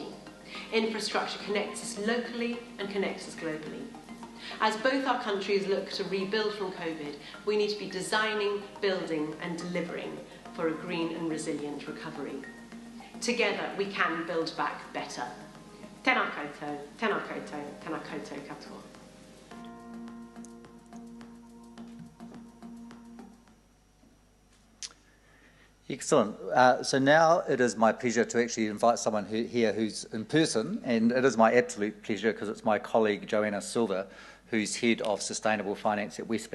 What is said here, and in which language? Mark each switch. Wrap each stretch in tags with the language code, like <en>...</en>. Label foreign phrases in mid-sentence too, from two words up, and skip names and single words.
<en>Infrastructure connects us locally and connects us globally. As both our countries look to rebuild from COVID, we need to be designing, building and delivering for a green and resilient recovery. Together we can build back better.</en> <mi>Tēnā koutou, tēnā koutou, tēnā koutou katoa.</mi> <en>Excellent. So now it is my pleasure to actually invite someone here who's in person, and it is my absolute pleasure because it's my colleague Joanna Silver, who's Head of Sustainable Finance at Westpac.</en>